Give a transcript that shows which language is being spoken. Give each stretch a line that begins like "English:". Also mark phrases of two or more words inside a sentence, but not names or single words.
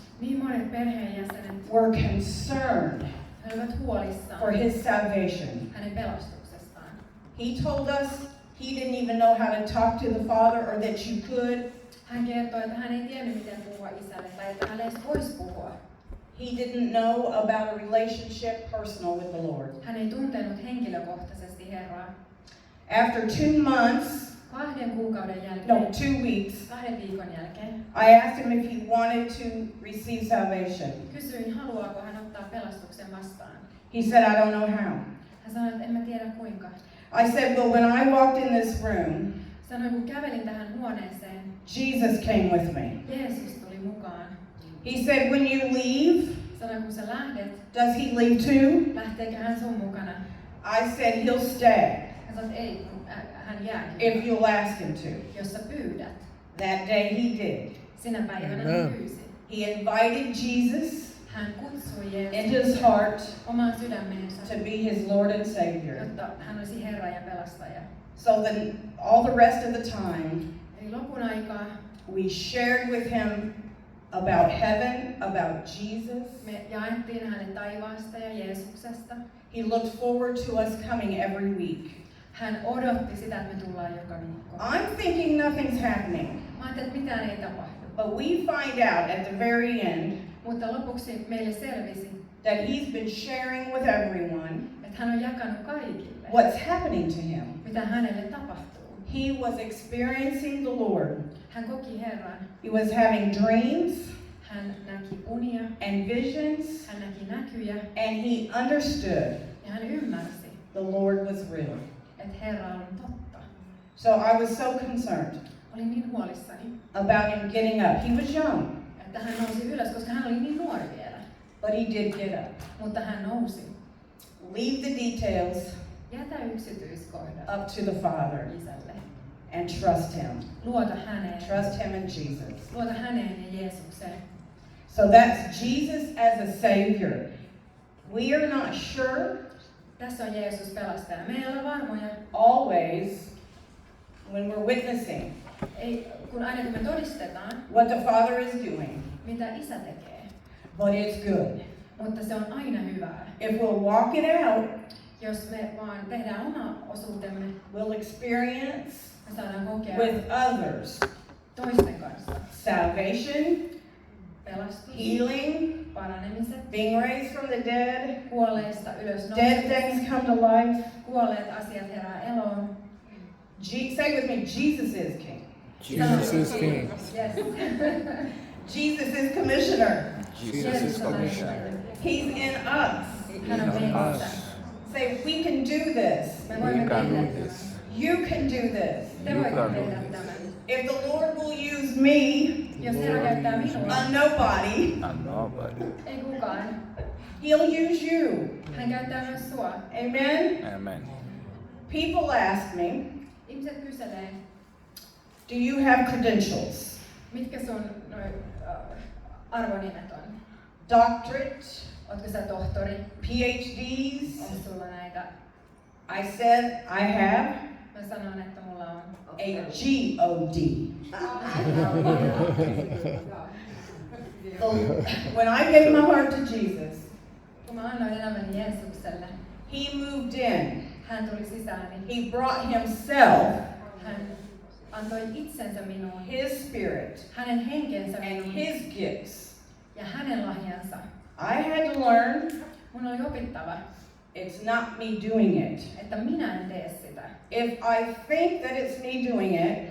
Finnish: Niin monet perheenjäsenet
English: were concerned
Finnish: he olivat huolissaan
English: for his salvation.
Finnish: hänen pelastuksestaan.
English: He told us he didn't even know how to talk to the Father or that you could.
Finnish: Hän kertoi, että hän ei tiennyt miten puhua isälle tai että hän edes voisi puhua.
English: He didn't know about a relationship personal with the Lord.
Finnish: Hän ei tuntenut henkilökohtaisesti Herraa.
English: After 2 months,
Finnish: 2 kuukauden
English: no,
Finnish: jälkeen,
English: 2 weeks,
Finnish: 2 viikon jälkeen,
English: I asked him if he wanted to receive salvation.
Finnish: kysyin, haluaako hän ottaa pelastuksen vastaan.
English: He said, I don't know how.
Finnish: Hän sanoi, että en mä tiedä kuinka.
English: I said, well, when I walked in this room,
Finnish: Sanoin, kun kävelin tähän huoneeseen,
English: Jesus came with me.
Finnish: Jeesus tuli mukaan.
English: He said, when you leave,
Finnish: Sanoin, kun sä lähdet,
English: does he leave too?
Finnish: lähteekö hän sun mukana?
English: I said, he'll stay
Finnish: Hän sanoi, että ei, kun hän jää
English: if
Finnish: kyllä,
English: you'll ask him to.
Finnish: jos sä pyydät.
English: That day he did.
Finnish: Sinä päivänä
English: Amen.
Finnish: hän pyysi.
English: He invited Jesus
Finnish: Hän kutsui
English: into
Finnish: Jeesuksen
English: his heart
Finnish: omaan sydämeensä,
English: to be his Lord and Savior.
Finnish: jotta hän olisi Herra ja pelastaja.
English: So then all the rest of the time,
Finnish: Eli lopun aikaa
English: we shared with him about heaven, about Jesus.
Finnish: me jaettiin hänelle taivaasta ja Jeesuksesta.
English: He looked forward to us coming every week.
Finnish: Hän odotti sitä, että me tullaan joka viikko.
English: I'm thinking nothing's happening,
Finnish: Mä ajattelin, että mitään ei tapahdu.
English: but we find out at the very end
Finnish: Mutta lopuksi meille selvisi,
English: that he's been sharing with everyone
Finnish: että hän on jakanut kaikille,
English: what's happening to him.
Finnish: mitä hänelle tapahtuu.
English: He was experiencing the Lord.
Finnish: Hän koki Herran.
English: He was having dreams
Finnish: Hän näki unia,
English: and visions,
Finnish: hän näki näkyjä
English: and he understood
Finnish: ja hän ymmärsi,
English: the Lord was real.
Finnish: että Herra on totta.
English: So I was so concerned
Finnish: Olin niin huolissani,
English: about him getting up. He was young,
Finnish: että hän nousi ylös, koska hän oli niin nuori vielä.
English: but he did get up.
Finnish: Mutta hän nousi.
English: Leave the details
Finnish: Jätä yksityiskohdat
English: up to the Father
Finnish: isälle.
English: and trust him.
Finnish: Luota häneen.
English: Trust him and Jesus.
Finnish: Luota häneen ja Jeesukseen.
English: So that's Jesus as a Savior. We are not sure
Finnish: Tässä on Jeesus pelastaja. Me ei ole varmoja,
English: always when we're witnessing
Finnish: kun aina kun me todistetaan,
English: what the Father is doing,
Finnish: mitä isä tekee.
English: but it's good.
Finnish: Mutta se on aina hyvää.
English: If we'll walk it out,
Finnish: Jos me vaan tehdään oma osuutemme,
English: we'll experience
Finnish: me saadaan kokea
English: with others
Finnish: toisten kanssa
English: salvation,
Finnish: pelastus,
English: healing,
Finnish: paranemiset,
English: being raised from the dead,
Finnish: kuolleista ylös
English: dead
Finnish: nousemista,
English: things come to life.
Finnish: kuolleet asiat herää eloon.
English: Say with me, Jesus is King. Jesus is King. Yes. Jesus is Commissioner. Jesus is Commissioner. He's in us.
Finnish: Hän on meissä.
English: Us. Say, we can do this.
Finnish: Me
English: We
Finnish: voimme
English: can
Finnish: tehdä
English: do
Finnish: tämän.
English: this. You can do this.
Finnish: Te
English: You
Finnish: voitte
English: can do
Finnish: tehdä
English: this.
Finnish: tämän.
English: If the Lord will use me,
Finnish: Jos Herra käyttää minua,
English: a nobody, And nobody.
Finnish: ei kukaan.
English: He'll use you.
Finnish: Hän käyttää myös sua.
English: Amen? Amen. People ask me,
Finnish: Ihmiset kyselee,
English: do you have credentials?
Finnish: mitkä sun arvonimet on?
English: Doctorate,
Finnish: Ootko sä tohtori?
English: PhDs?
Finnish: Onko sulla näitä?
English: I said I have
Finnish: Mä sanon, että mulla on
English: a GOD. When I gave my heart to Jesus,
Finnish: Kun mä annoin elämäni Jeesukselle,
English: he moved in.
Finnish: hän tuli sisääni.
English: He brought himself,
Finnish: Hän antoi itsensä minuun,
English: his spirit,
Finnish: hänen henkensä
English: and
Finnish: minuun
English: his gifts.
Finnish: ja hänen lahjansa.
English: I had to learn
Finnish: Mun oli opittava,
English: it's not me doing it.
Finnish: että minä en tee sitä.
English: If I think that it's me doing it,